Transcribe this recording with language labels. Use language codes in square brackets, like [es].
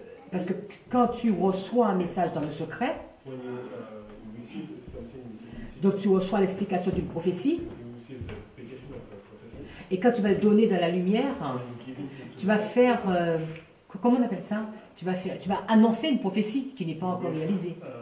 [fr] Parce que quand tu reçois un message dans le secret, [en] When you receive something, [fr] donc tu reçois l'explication d'une prophétie, [en] you receive the explication of a prophecy. [fr] et quand tu vas le donner dans la lumière, tu vas faire, comment on appelle ça? Tu vas annoncer une prophétie qui n'est pas encore réalisée.